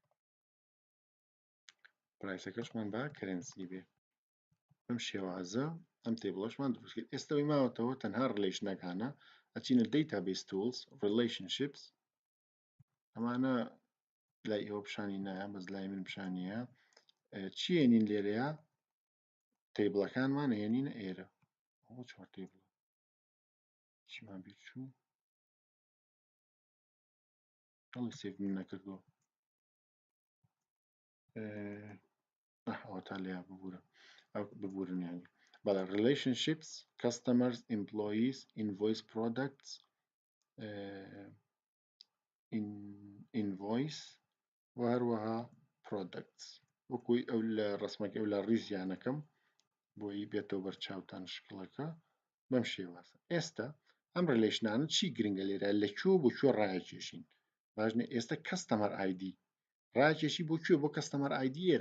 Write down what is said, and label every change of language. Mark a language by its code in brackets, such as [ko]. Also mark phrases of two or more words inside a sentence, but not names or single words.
[ckb] پرایسەکەشمان بە کەرەنسی بێ بەم شێوازە ئەم تێبڵەشمان دروست کرد ئێستەوەی ماوەتەوە تەنها ڕلیشنەکانە ئەچینە [en] database tools relationships [ckb] ئەمانە لای ئێوە پیشانی نایە بەس لای من پیشانیە چی هێنین لێرەیە تێبڵەکانمان هێنینە ئێرە ئەوە چوار تێبڵە چیمان بیر چوو هەڵی سێڤ من نەکردووە ئەوە تا لێیا ببوورە ئەو ببورن یانی بەڵێ [en] relationships customers employees invoice products [ckb] invoice و هەروەها products وەکوی ئەو لە ڕسمەکە ئەو لە ڕیزیانەکەم بۆی بێتەوە بەرچاوتان شکڵەکە بەم شێوازە ئێستا ئەم ڕلیشنانە چی گرنگە لێرە لەکوێ بۆ کوێ ڕایەکێشین باشنێ ئێستا [en] customer ID [ckb] ڕاکێشی بۆ کوێ بۆ [en] customer ID [ckb] ئێرە